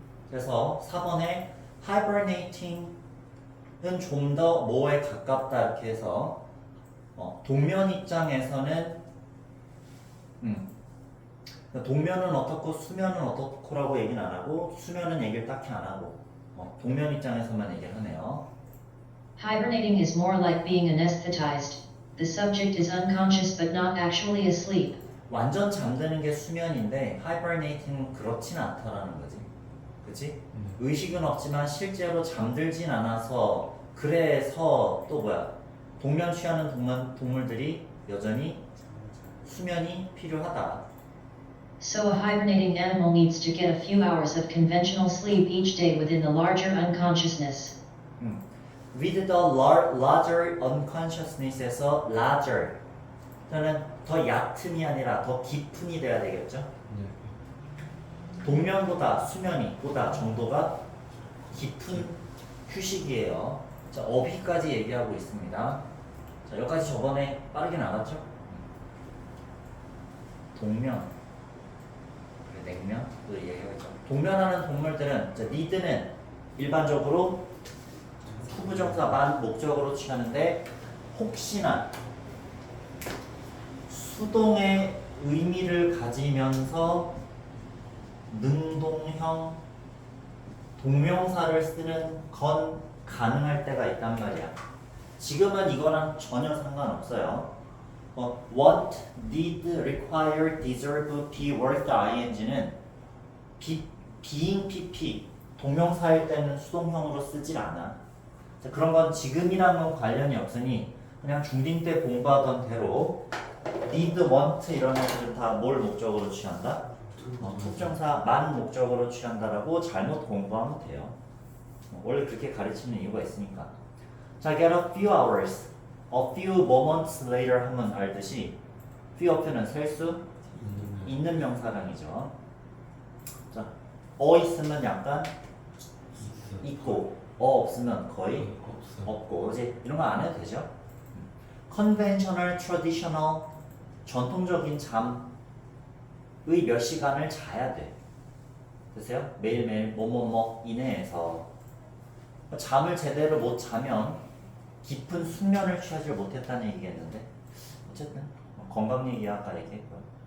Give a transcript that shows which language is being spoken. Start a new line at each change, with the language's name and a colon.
Korean: 그래서 4번에 hibernating은 좀 더 뭐에 가깝다 이렇게 해서 동면 입장에서는 동면은 어떻고 수면은 어떻고라고 얘기는 안 하고 수면은 얘기를 딱히 안 하고 동면 입장에서만 얘기를 하네요.
English: Hibernating is more like being anesthetized. The subject is unconscious but not actually asleep.
Korean: 완전 잠드는 게 수면인데 hibernating은 그렇진 않다라는 거지. 그치? 의식은 없지만 실제로 잠들진 않아서 그래서 또 뭐야? 동면 취하는 동물들이 여전히 수면이 필요하다.
English: So a hibernating animal needs to get a few hours of conventional sleep each day within the larger unconsciousness. With the larger unconsciousness
Korean: 에서 larger 저는 더 얕음이 아니라 더 깊은이 돼야 되겠죠? 동면보다 수면이 보다 정도가 깊은 휴식이에요. 자, 어휘까지 얘기하고 있습니다. 자, 여기까지 저번에 빠르게 나갔죠? 동면, 냉면, 또 얘기하겠죠. 동면하는 동물들은 need는 일반적으로 후부정사만 목적으로 취하는데 혹시나 수동의 의미를 가지면서 능동형 동명사를 쓰는 건 가능할 때가 있단 말이야. 지금은 이거랑 전혀 상관없어요. want, need, require, deserve, be worth ing는 being pp 동명사일 때는 수동형으로 쓰질 않아. 자, 그런 건 지금이랑은 관련이 없으니 그냥 중딩 때 공부하던 대로 need, want 이런 애들은 다 뭘 목적으로 취한다? 특정사만 목적으로 취한다라고 잘못 공부하면 돼요. 원래 그렇게 가르치는 이유가 있으니까. 자,
English: get a few hours, a few moments later
Korean: 하면 알듯이 few of는 셀 수 있는 명사랑이죠. 자, 있으면 약간 있고 없으면 거의 없고 이제 이런 거 안 해도 되죠. conventional, traditional 전통적인 잠 몇 시간을 자야 돼. 됐어요? 매일매일 뭐뭐뭐 이내에서 잠을 제대로 못 자면 깊은 숙면을 취하지 못했다는 얘기겠는데 어쨌든 건강 얘기 아까 얘기했고요.